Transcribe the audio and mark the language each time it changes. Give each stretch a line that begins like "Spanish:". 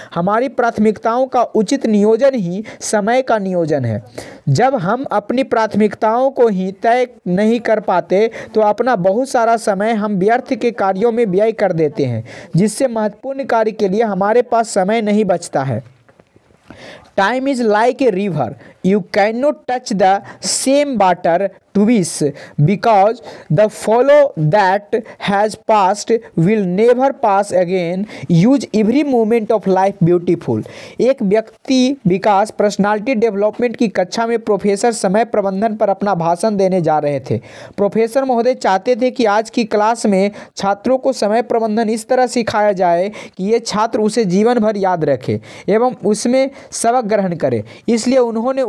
Hindi: हमारी प्राथमिकताओं का उचित नियोजन ही समय का नियोजन है। जब हम अपनी प्राथमिकताओं को ही तय नहीं कर पाते तो अपना बहुत सारा समय हम व्यर्थ के कार्यों में व्यय कर देते हैं, जिससे महत्वपूर्ण कार्य के लिए हमारे पास समय नहीं बचता है।
English: Time is like a river. You cannot touch the same water twice because the flow that has passed will never pass again. Use every moment of life beautiful.
Hindi: एक व्यक्ति विकास पर्सनालिटी डेवलपमेंट की कक्षा में प्रोफेसर समय प्रबंधन पर अपना भाषण देने जा रहे थे। प्रोफेसर महोदय चाहते थे कि आज की क्लास में छात्रों को समय प्रबंधन इस तरह सिखाया जाए कि ये छात्र उसे जीवन भर याद रखे एवं उसमें सबक ग्रहण करे। इसलिए उन्होंने